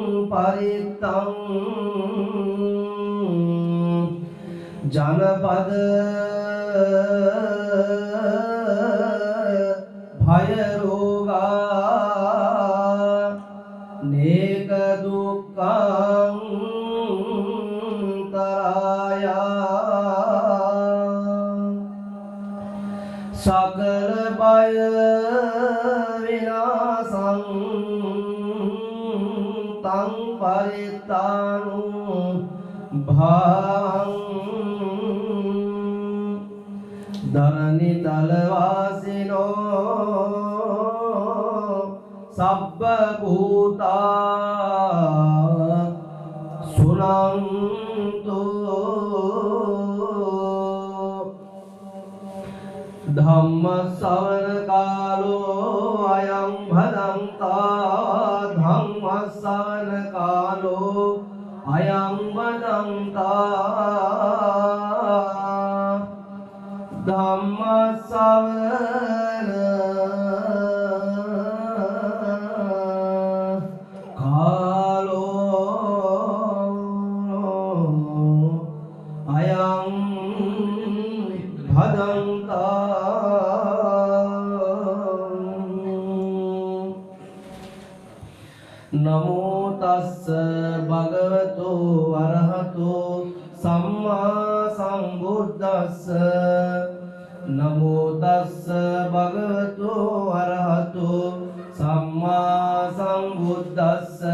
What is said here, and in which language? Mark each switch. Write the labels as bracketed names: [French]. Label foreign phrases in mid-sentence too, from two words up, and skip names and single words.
[Pali] පරිත්තං ජනපද භය රෝගා නේක දුක්ඛං සකල බය විනාසං තං පරිත්තානු භාං ධරණි තලවාසිනෝ සබ්බ භූතා සුනන්තු ධම්ම ශ්‍රවණ කාලෝ අයං භදංතා ධම්ම ශ්‍රවණ කාලෝ අයං භදංතා ධම්ම ශ්‍රවණ කාලෝ අයං භදංතා නමෝ තස්ස භගවතු අරහතෝ සම්මා සම්බුද්දස්ස නමෝ තස්ස භගවතු අරහතෝ සම්මා සම්බුද්දස්ස